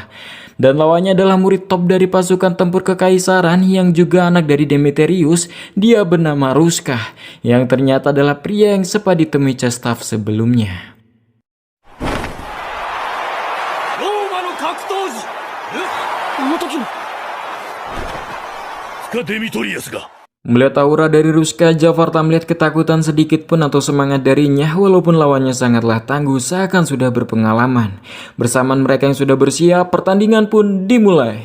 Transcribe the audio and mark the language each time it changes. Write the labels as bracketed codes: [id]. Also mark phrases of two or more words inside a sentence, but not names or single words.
[id] Dan lawannya adalah murid top dari pasukan tempur kekaisaran yang juga anak dari Demetrius. Dia bernama Ruska, yang ternyata adalah pria yang sempat ditemui Cesta sebelumnya. [ja] 深デミトリアスが [id] Melihat aura dari Ruska, Jafar tak melihat ketakutan sedikit pun atau semangat darinya, walaupun lawannya sangatlah tangguh seakan sudah berpengalaman. Bersamaan mereka yang sudah bersiap, pertandingan pun dimulai.